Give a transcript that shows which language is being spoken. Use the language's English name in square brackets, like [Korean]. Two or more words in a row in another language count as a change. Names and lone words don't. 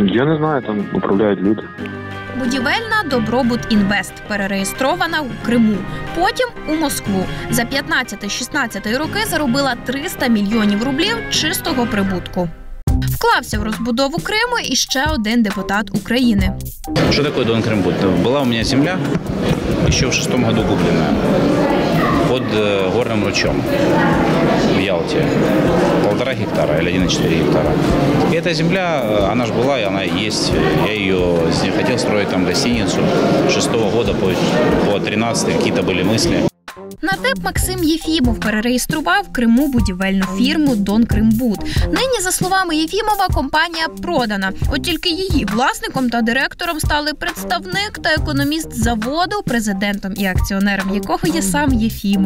[Ukrainian] Я не знаю, там управляють люди. Будівельна «Добробут Інвест» перереєстрована у Криму, потім у Москву. За 15-16 роки заробила 300 мільйонів рублів чистого прибутку. Вклався в розбудову Криму і ще один депутат України. [Russian] Что такое Дон Крымбуд? Была у меня земля, еще в 2006 году купленная, под горным ручьем в Ялте. 1,5 гектара или 1,4 гектара. И эта земля, она же была, и она и есть. Я хотел строить там гостиницу. 6 года по 13 какие-то были мысли. [Ukrainian] Нардеп Максим Єфімов перереєстрував в Криму будівельну фірму «Дон Кримбуд». Нині, за словами Єфімова, компанія продана. От тільки її власником та директором стали представник та економіст заводу, президентом і акціонером якого є сам Єфімов.